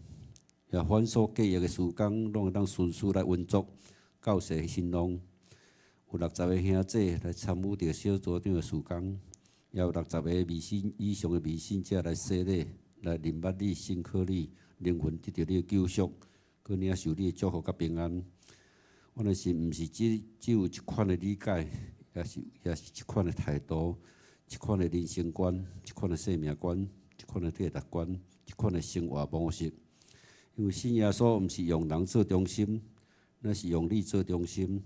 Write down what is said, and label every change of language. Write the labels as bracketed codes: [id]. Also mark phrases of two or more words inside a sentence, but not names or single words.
[nan] 也凡所计划的事工，拢会当顺序来运作，到世兴隆。有60个兄弟来参与着小组长的事工，也有60个未信以上的未信者来洗礼，来认捌你、信靠你，灵魂得到你的救赎，佮领受你的祝福佮平安。我的心毋是只有一款的理解，也是一款的态度，一款的人生观，一款的生命观，一款的价值观，一款的生活模式。因为信耶稣毋是用人做中心，乃是用你做中心。